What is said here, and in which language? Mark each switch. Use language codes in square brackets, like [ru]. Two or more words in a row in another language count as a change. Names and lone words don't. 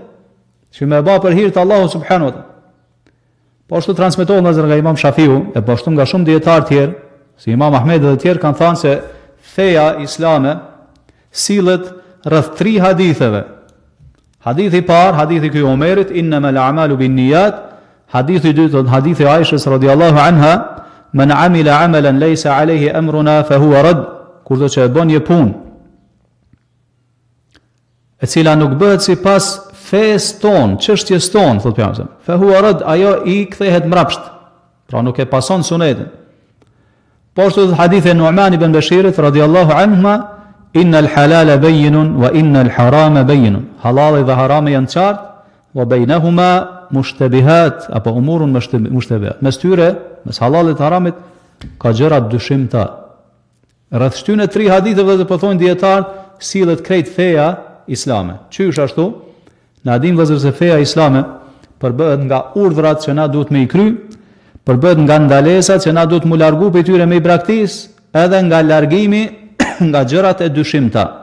[sq] Që më bë për hir të Allahut [ar] سبحانه وتعالى. [sq] Po ashtu transmetohet nga Imam Shafiu, e po ashtu nga shumë dietar tjerë, si Imam Ahmed dhe të tjerë kanë thënë se feja islame sillet rreth 3 haditheve. Hadithi i parë, hadithi ky i Omerit, [ar] إنما الأعمال بالنيات. [sq] Hadithi i dytë, hadithi i Aishës [ar] رضي الله عنها, من عمل عملا ليس عليه أمرنا فهو رد. [sq] Kur do që e bën një punë e cila nuk bëhet sipas fesë tonë, çështjes tonë, thotë pejgamberi, [ar] فهو رد, [sq] ajo i kthehet mbrapsht. Pra nuk e pason sunetin. Po ashtu hadithi e Nu'man ibn Bashirit [ar] رضي الله عنهما, إن الحلال بين وإن الحرام بين. [sq] Halali dhe harami janë qartë, [ar] وبينهما مشتبهات, [sq] apo [ar] أمور مشتبهات. [sq] Mes tyre, mes halalit dhe haramit ka gjëra dyshimta. Rreth shtynë 3 haditheve dhe po thonë dietar sillet krejt feja islame. Qysh ashtu? Na dim vëllezër se feja islame përbëhet nga urdhrat që na duhet me i kry, përbëhet nga ndalesat që na duhet mu largu për tyre me i braktis, edhe nga largimi nga gjërat e dyshimta.